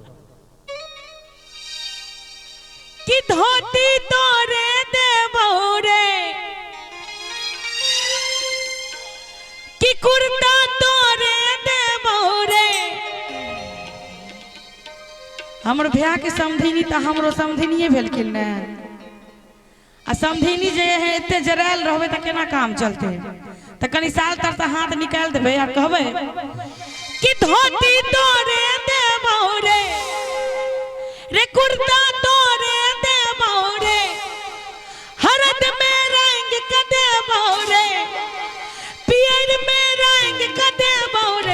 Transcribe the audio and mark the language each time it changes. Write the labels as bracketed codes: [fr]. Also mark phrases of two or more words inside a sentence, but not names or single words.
[mai] कि धोती तोरे देबो रे, कि कुर्ता तोरे देबो रे। हमर भैया के समधिनी तो हमरो समधिनिये भेलखिन ने। आ समधिनी जे है एते जरायल रहबे त केना काम चलते। त कनी साल तर से हाथ निकाल देबे आ कहबे कि धोती तोरे देबो रे, रे कुर्ता तोरे देबो रे, हरद में रंग क देबो रे, पियर में रंग क देबो रे।